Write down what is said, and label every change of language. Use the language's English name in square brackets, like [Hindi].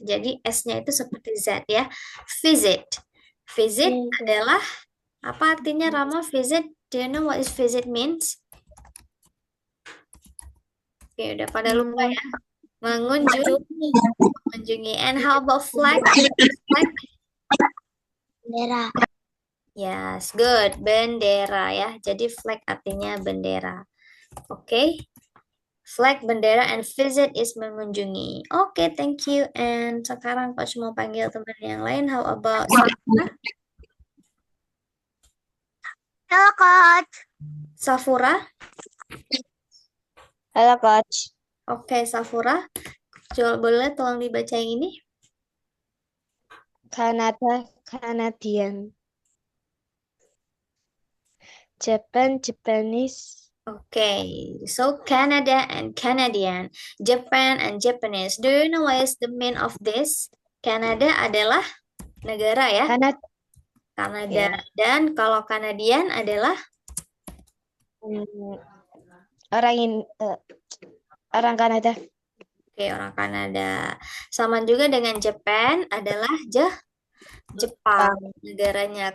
[Indonesian] Jadi S-nya itu seperti Z ya. Visit. Visit adalah, apa artinya Rama visit? [English] Do you know what is visit means? [Indonesian] Oke, udah pada lupa ya. Mengunjungi. [English] And how about flag? Flag? [Indonesian] Bendera. [English] Yes, good. [Indonesian] Bendera ya. Jadi flag artinya bendera. Oke. [English] Flag, bendera, and visit is mengunjungi. Oke, thank you. [Indonesian] And sekarang Coach mau panggil teman yang lain. [English] How about Safura? [Indonesian] Halo, Coach. Safura? Halo, Coach. Oke, Safura. Boleh tolong dibaca yang ini? Kanada, Canadian. Japan, Japanese. [English] Okay, so Canada and Canadian, Japan and Japanese. Do you know what is the mean of this? [Indonesian] Canada adalah negara ya? Kanada. Dan kalau Canadian adalah orang Kanada. Oke, orang Kanada. Sama juga dengan Japan adalah Jepang negaranya.